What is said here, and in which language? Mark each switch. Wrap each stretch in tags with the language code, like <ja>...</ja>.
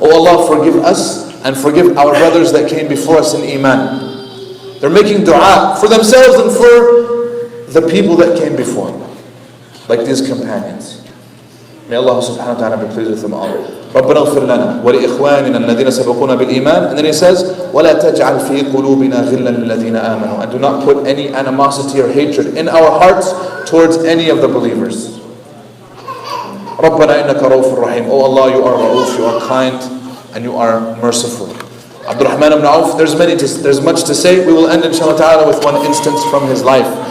<en>Oh Allah, forgive us and forgive our brothers that came before us in Iman. They're making dua for themselves and for the people that came before them, like these companions. May Allah subhanahu wa ta'ala be pleased with them all.</en> <ar>رَبَّنَا اغْفِرْ لَنَا وَلِإِخْوَانِنَا الَّذِينَ سَبَقُونَا بِالْإِيمَانِ.</ar> <en>And then he says,</en> <ar>وَلَا تَجْعَلْ فِي قُلُوبِنَا غِلًّا لِلَّذِينَ آمَنُوا.</ar> <en>And do not put any animosity or hatred in our hearts towards any of the believers.</en> <ar>رَبَّنَا إِنَّكَ رَوْفٌ رَحِيمٌ.</ar> <en>Oh Allah, you are Ra'uf, you are kind, and you are merciful. Abdurrahman ibn Auf, there's much to say. We will end inshallah ta'ala with one instance from his life.</en>